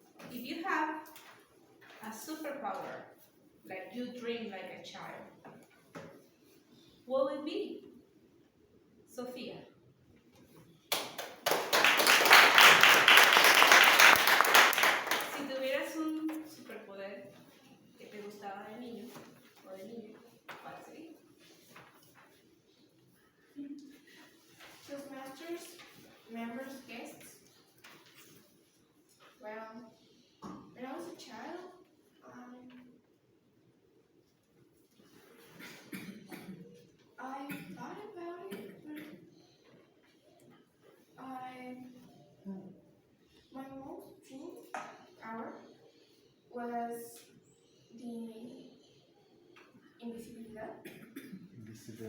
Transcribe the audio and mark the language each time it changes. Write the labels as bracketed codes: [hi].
[en] If you have a superpower, like you dream like a child, what would it be? Sofía. [es] Si tuvieras un superpoder que te gustaba de niño o de niña, ¿cuál sería? [en] Toastmasters, members, guests. Well, when I was a child, I thought about it, but my most dream power was the invisibilidad.